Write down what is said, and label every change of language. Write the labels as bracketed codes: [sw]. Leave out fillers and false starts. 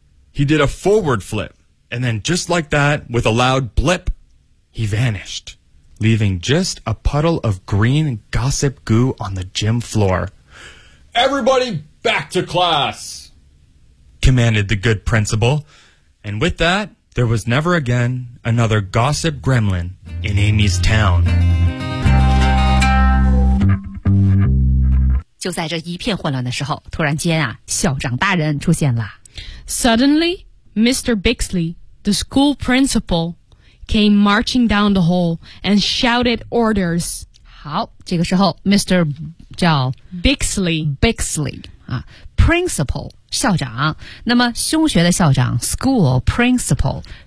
[en] He did a forward flip, and then just like that, with a loud blip, he vanished, leaving just a puddle of green gossip goo on the gym floor. Everybody back to class, commanded the good principal. And with that, there was never again another gossip gremlin in Amy's town. [zh] 就在这一片混乱的时候，突然间啊，校长大人出现了。 [en] Suddenly, Mr. Bixley, the school principal, came marching down the hall and shouted orders. [zh] 好，这个时候 Mr. 叫 [en] Bixley [zh] 啊 ，principal 校长。那么中学的校长 ，school principal。